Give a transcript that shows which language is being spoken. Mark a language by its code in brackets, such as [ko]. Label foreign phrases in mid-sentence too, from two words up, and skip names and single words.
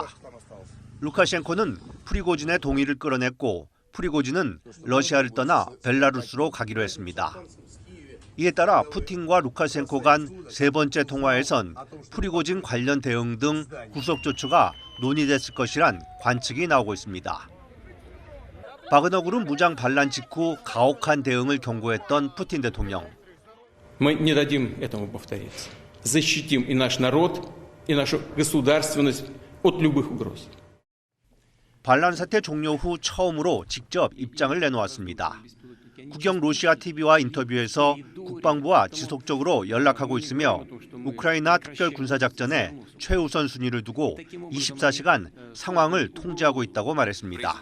[ko] 루카셴코는 프리고진의 동의를 끌어냈고 프리고진은 러시아를 떠나 벨라루스로 가기로 했습니다. 이에 따라 푸틴과 루카셴코 간 세 번째 통화에선 프리고진 관련 대응 등 구속 조처가 논의됐을 것이란 관측이 나오고 있습니다. 바그너 그룹 무장 반란 직후 가혹한 대응을 경고했던 푸틴 대통령. [ru] Мы не дадим этому повториться. Защитим и наш народ, и нашу государственность от любых угроз. [ko] 반란 사태 종료 후 처음으로 직접 입장을 내놓았습니다. 국영 로시아 TV와 인터뷰에서 국방부와 지속적으로 연락하고 있으며 우크라이나 특별군사작전에 최우선 순위를 두고 24시간 상황을 통제하고 있다고 말했습니다.